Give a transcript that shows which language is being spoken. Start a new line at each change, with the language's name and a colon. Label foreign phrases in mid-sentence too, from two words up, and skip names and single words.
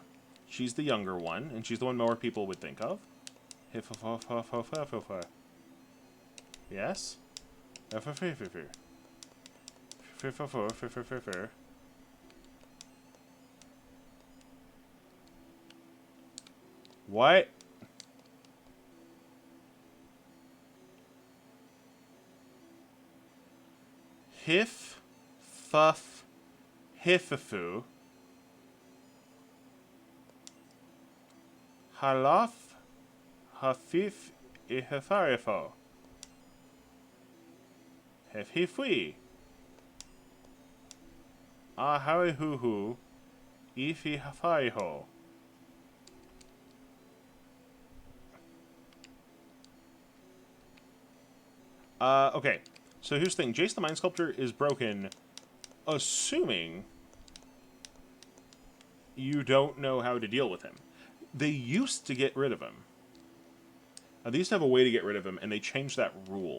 English: She's the younger one, and she's the one more people would think of. Yes? What? Hif, fuff, hifafu. Halaf, hafif, ihafarifo. Hefifui. Aharihuhu, ifi hafariho. Okay. So here's the thing. Jace the Mind Sculptor is broken, assuming you don't know how to deal with him. They used to get rid of him. They used to have a way to get rid of him, and they changed that rule.